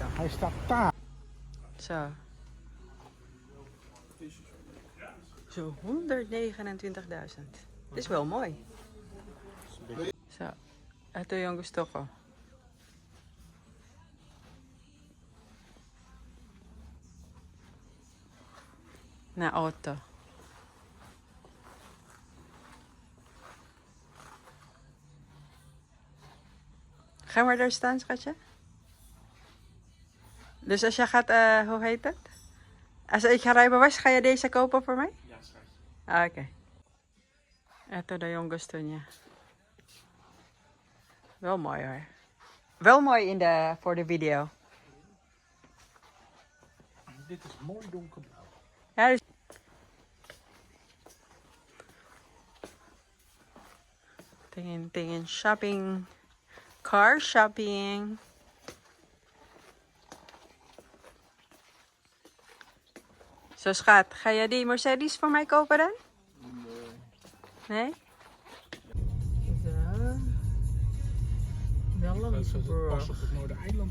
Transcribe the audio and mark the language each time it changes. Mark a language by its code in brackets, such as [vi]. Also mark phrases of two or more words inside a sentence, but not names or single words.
[nl] Hij staat daar. Zo. Zo, 129.000. Het is wel mooi. Zo, [tl] ito yung gusto ko. Na auto. [nl] Ga maar daar staan, schatje. Dus als je gaat, hoe heet het? Als ik ga rijbewijs, ga je deze kopen voor mij? Ja, schatje. Ah, oké. [tl] Ito na yung gusto niya. [nl] Wel mooi hoor. Wel mooi voor de video. Dit is mooi donkerblauw. Ja, dus... [tl] Tingin, shopping. [en] Car shopping. [nl] Zo schat, ga je die Mercedes voor mij kopen dan? Nee? Zo. Wel een Pas op het Noordereiland.